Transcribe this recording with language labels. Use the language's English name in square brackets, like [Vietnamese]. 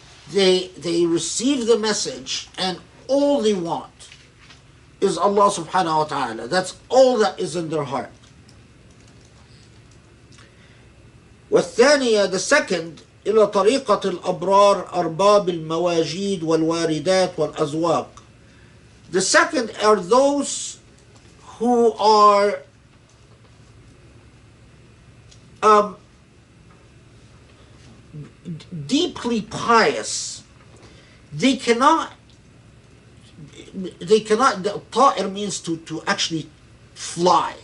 [English] They receive the message and all they want is Allah subhanahu wa ta'ala. That's all that is in their heart. [Arabic] والثانية, [English] the second, [Arabic] إلى طريقة الأبرار أرباب المواجيد والواردات والأزواق. [English] The second are those who are deeply pious. They cannot, the ta'ir means to actually fly.